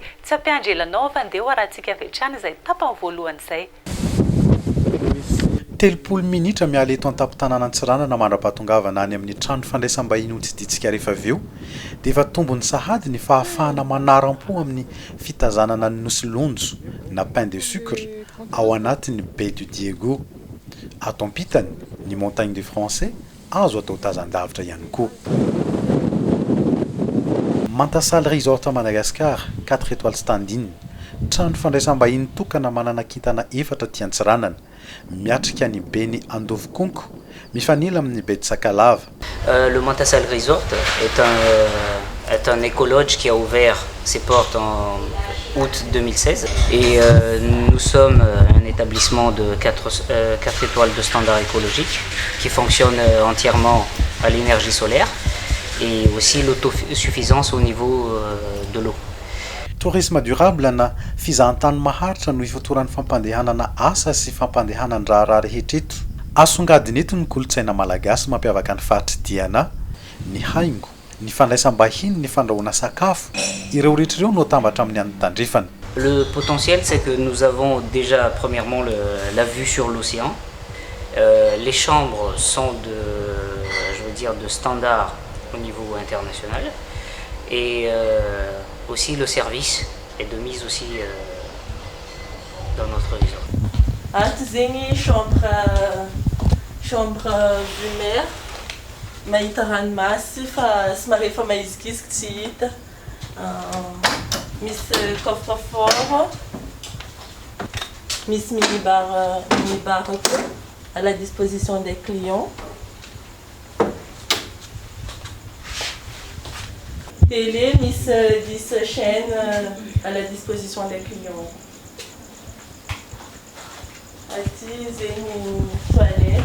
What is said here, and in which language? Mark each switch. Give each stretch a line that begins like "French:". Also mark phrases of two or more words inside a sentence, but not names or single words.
Malagasy: Tsy ampiandrelanao fa andeha arahantsika avy hatrany izay tapany voalohany izay. 30 minitra miala eto an-tampon-tanàna Antsiranana mandrapahatongavana any amin'ny trano fandraisam-bahiny ho tsiditsika rehefa avy eo dia efa tombony sahady ny fahafahana manaram-po amin'ny fitazanana ny nosy-lonjo na
French: pain de sucre
Malagasy: ao anatin'ny Baie du Diego. Ato ampitany ny montagne de français azo atao tazan-davitra ihany koa. Mantasal Resort
French: à Madagascar 4 étoiles standing,
Malagasy: trano fandraisam-bahiny tokana manana kintana efatra aty Antsiranana, miatrika ny Beny Andovokonko, mifanila amin'ny Baie de Sakalava.
French: Le Mantasal Resort est un écologe qui a ouvert ses portes en août 2016 et nous sommes un établissement de 4 étoiles de standard écologique qui fonctionne entièrement à l'énergie solaire et aussi l'autosuffisance au niveau de l'eau. Tourisme durable
Malagasy: na fizahantany maharitra no ifotoran'ny fampandehanana asa sy fampandehanany raha rehetra eto. Asongadiny eto ny kolontsaina malagasy mampiavaka ny fahatridiana, ny haingo, ny fandraisam-bahiny, ny fandrahoana sakafo, ireo rehetra ireo no atambatra amin'ny any tandrefana.
French: Le potentiel, c'est que nous avons déjà premièrement la vue sur l'océan. Les chambres sont de standard au niveau international et aussi le service est de mise aussi dans notre resort.
Malagasy: Antes zegny
French: chambre vue mer
Malagasy: mahita ranomasy fa somary efa maizikizika tsy hita. Misy coffre-fort, misy minibar
French: à la disposition des clients. Télé, Miss 10 chaînes à la disposition des clients. Ici, j'ai une toilette.